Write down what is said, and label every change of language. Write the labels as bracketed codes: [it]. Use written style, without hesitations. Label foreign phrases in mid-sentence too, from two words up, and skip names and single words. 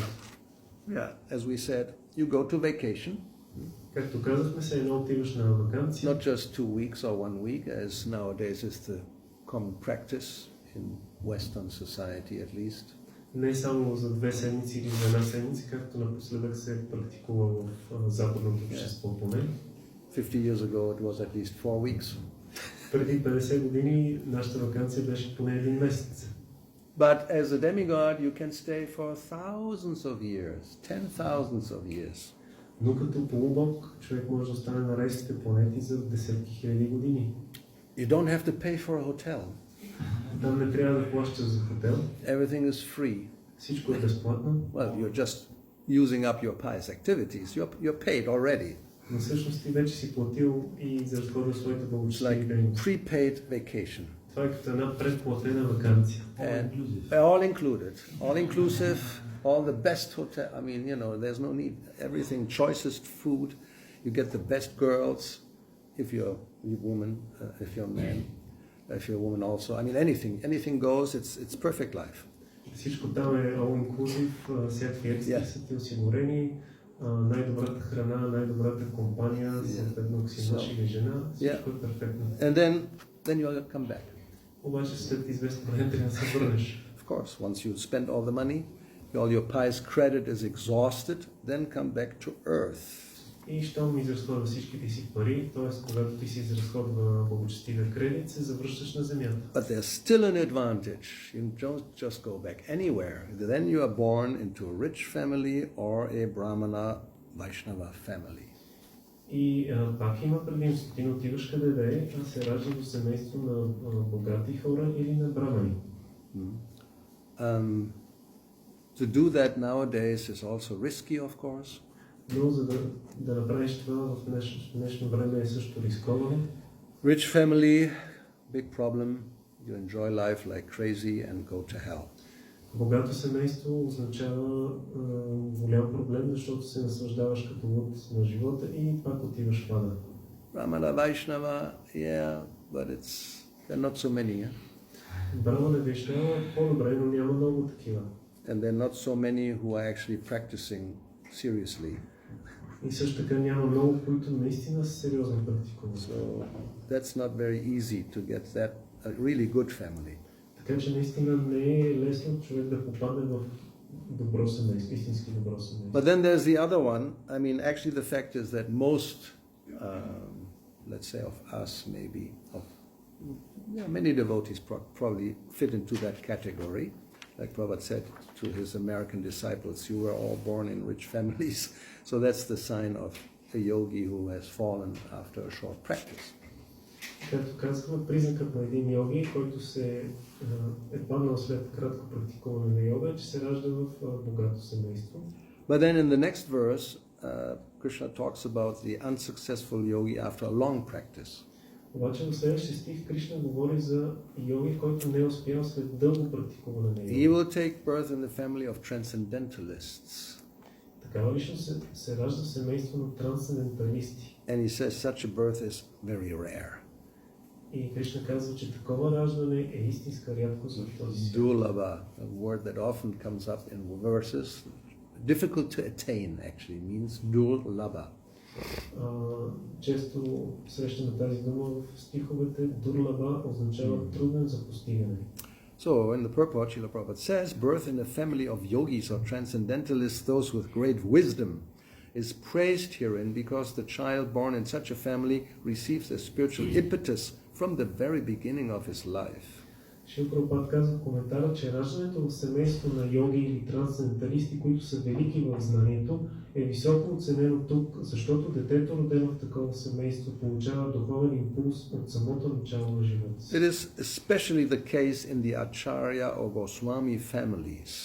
[en] Yeah, as we said, you go to vacation. [bg] Както казахме, се едно отиваш на ваканция. [en] Not just 2 weeks or 1 week, as nowadays is the common practice in Western society at least. [bg] Не само за 2 седмици или за една седмица, както напоследък се практикува в западното общество поне. [en] 50 years ago it was at least 4 weeks. [bg] Преди 50 години нашата ваканция беше поне един месец. [en] But as a demigod you can stay for thousands of years, 10,000s of years. [bg] Но като полубог човек може да остане на райските планети за десетки хиляди години. [en] You don't have to pay for a hotel. [bg] Там не трябва да плащаш за хотел. [en] Everything is free. [bg] Всичко е безплатно. [en] Well, you're just using up your pious activities. You're paid already. [bg] Но всъщност ти вече си платил и изразходил своите [en] It's [bg] благочестиви [en] like [bg] дейности. [en] prepaid vacation. [bg] Това е като една предплатена ваканция. [en] All included. All inclusive, all the best hotel. I mean, you know, there's no need. Everything, choicest food. You get the best girls if you're a woman, if you're a man, if you're a woman also. I mean, anything goes. It's perfect life. [bg] Всичко там е [en] all inclusive, [bg] всякакви екстри са ти осигурени, най-добрата храна, най-добрата компания, съответно ако си мъж или жена, всичко е перфектно. [en] And then you come back. [bg] Обаче след известно време трябва да се върнеш. [en] Of course, once you spend all the money, all your pious credit is exhausted, then come back to earth. [bg] И щом изразходва всичките си пари, т.е. когато ти си изразходва благочестивия кредит, се завръщаш на земята. [en] But there's still an advantage. You don't just go back anywhere. Then you are born into a rich family or a Brahmana Vaishnava family. [bg] И пак има предимство. Ти не отиваш къде да е, а се ражда в семейство на богати хора или на брамани. [en] To do that nowadays is also risky, of course. [bg] Но за да направиш това в днешно време е също рисковано. [en] Rich family, big problem. You enjoy life like crazy and go to hell. [bg] Богато семейство означава голям проблем, защото се наслаждаваш като луд на живота и пак отиваш в ада. [en] Brahmana Vaishnava, yeah, but there are not so many. Yeah? [bg] Брамана Вайшнава е по-добре, но няма много такива. [en] And there are not so many who are actually practicing seriously. [bg] И също така няма много, които наистина са сериозно практикуват. [en] So that's not very easy to get that a really good family. [bg] Така че наистина не е лесно човек да попадне в добро семейство, истински добро семейство. [en] But then there's the other one. I mean, actually, the fact is that most, let's say, of us, maybe, of many devotees probably fit into that category. Like Prabhupada said to his American disciples, you were all born in rich families. So that's the sign of a yogi who has fallen after a short practice. [bg] Както казахме, признакът на един йоги, който е паднал след кратко практикуване на йога, че се ражда в богато семейство. [en] But then in the next verse, Krishna talks about the unsuccessful yogi after a long practice. [bg] Обаче в следващия стих Кришна говори за йоги, който не е успял след дълго практикуване на йога. [en] He will take birth in the family of transcendentalists. [bg] Такава личност се ражда в семейство на трансценденталисти. [en] And he says such a birth is very rare. [bg] И Кришна казва, че такова раждане е истинска рядкост в този свят. [en] Dulaba, a word that often comes up in verses, difficult to attain actually, means dulaba. [bg] Често срещаме тази дума в стиховете. Дурлаба означава труден за постигане. [en] So in the purport, Srila Prabhupada says, birth in a family of yogis or transcendentalists, those with great wisdom, is praised herein because the child born in such a family receives a spiritual impetus from the very beginning of his life. [bg] Шрила Прабхупад казва в коментара, че раждането в семейство на йоги или трансценденталисти, които са велики в знанието, е високо оценено тук, защото детето, родено в такова семейство, получава духовен импулс от самото начало на живота си. [en] It is especially the case in the Acharya or Goswami families.